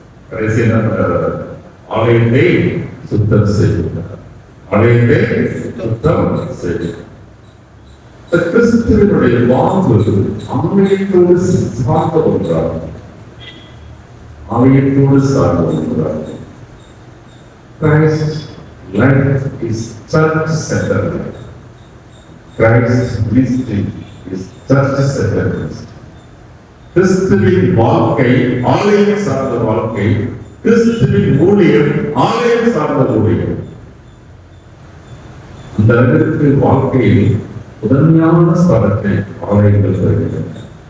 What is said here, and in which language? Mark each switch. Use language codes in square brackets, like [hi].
[ta] கடைசி என்ன பண்றார்? ஆலயத்தை சுத்தம் செய்கிறார். ஆலயத்தை சுத்தம் செய்கிறார். கிறிஸ்துவினுடைய வாழ்வு ஆலயத்தோடு சார்ந்த ஒன்றாகும். ஆலயத்தோடு சார்ந்த ஒன்றாகும். [en] Christ's life is church-centered. Christ's ministry is church-centered. [ta] கிறிஸ்துவின் வாழ்க்கை ஆலயம் சார்ந்த வாழ்க்கை, கிறிஸ்துவின் ஊழியம் ஆலயம் சார்ந்த ஊழியம். அந்த அளவிற்கு வாழ்க்கையில் முதன்மையான ஸ்தலத்தை ஆலயங்கள் வருகின்றன.